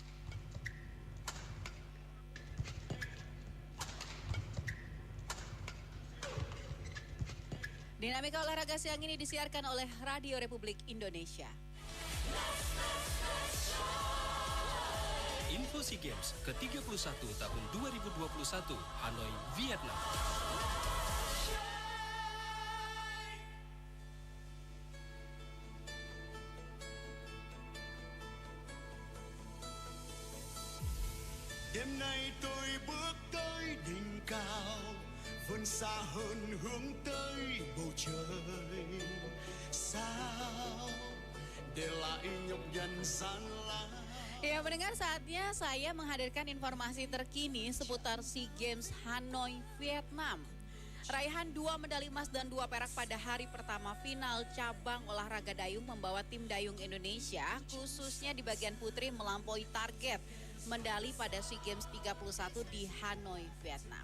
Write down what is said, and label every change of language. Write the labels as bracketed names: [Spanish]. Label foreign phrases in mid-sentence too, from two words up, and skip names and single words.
[Indonesian] Dinamika olahraga siang ini disiarkan oleh Radio Republik Indonesia. Info SEA Games ke-31 tahun 2021, Hanoi, Vietnam. [Vietnamese] Đêm nay tôi bước tới đỉnh cao, vươn xa hơn hướng tới bầu trời sao để lại nhọc nhằn gian lao. [Indonesian] Ya, mendengar saatnya saya menghadirkan informasi terkini seputar SEA Games Hanoi, Vietnam. Raihan 2 medali emas dan 2 perak pada hari pertama final cabang olahraga dayung membawa tim dayung Indonesia khususnya di bagian putri melampaui target medali pada SEA Games 31 di Hanoi, Vietnam.